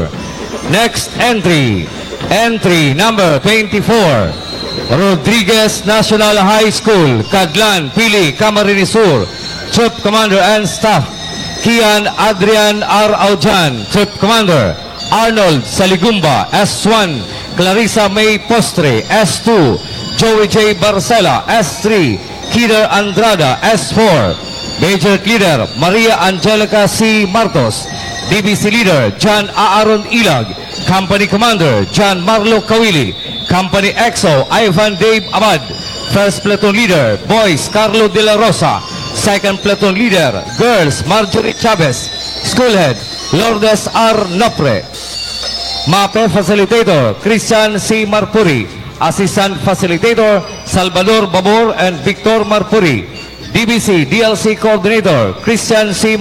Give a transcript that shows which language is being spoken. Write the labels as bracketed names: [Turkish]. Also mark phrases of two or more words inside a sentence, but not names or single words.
[English] Next entry, entry number 24, Rodriguez National High School, Cadlan, Pili, Camarines Sur. Troop Commander and Staff, Kian Adrian R. Aujan. Troop Commander, Arnold Saligumba, S1, Clarissa May Postre, S2, Joey J. Barcela, S3, Kider Andrada, S4. Major Leader, Maria Angelica C. Martos. DBC Leader, John Aaron Ilag. Company Commander, John Marlo Kawili. Company EXO, Ivan Dave Abad. First Platoon Leader, Boys, Carlo De La Rosa. Second Platoon Leader, Girls, Marjorie Chavez. School Head, Lourdes R. Nopre. MAPE Facilitator, Christian C. Marpuri. Assistant Facilitator, Salvador Babor and Victor Marpuri. DBC DLC Coordinator, Christian C.